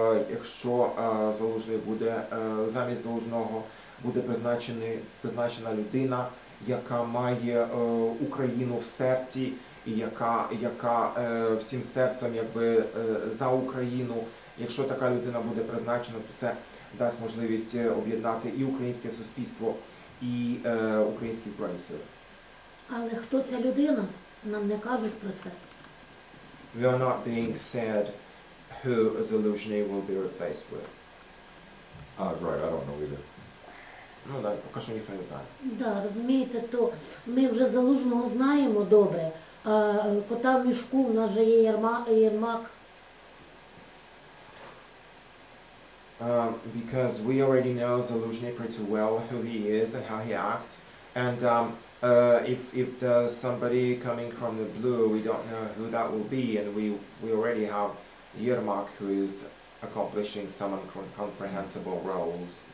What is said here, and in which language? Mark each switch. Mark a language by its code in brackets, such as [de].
[uk] Якщо Залужний буде, замість Залужного буде призначена людина, яка має Україну в серці і яка всім серцем за Україну. Якщо така людина буде призначена, то це дасть можливість об'єднати і українське суспільство, і українські збройні сили. Але хто ця людина? Нам не кажуть про це. [en] We are not being said who Залужний will be replaced with. Right, I don't know either. [uk] Ну так, поки що ніхто не знає. Да, розумієте, то ми вже Залужного знаємо добре, а кота в мішку в нас же є Єрмак. [en] Because we already know Залужний pretty well, who he is and how he acts, and if there's somebody coming from the blue, we don't know who that will be, and we already have Yermak, who is accomplishing some incomprehensible roles.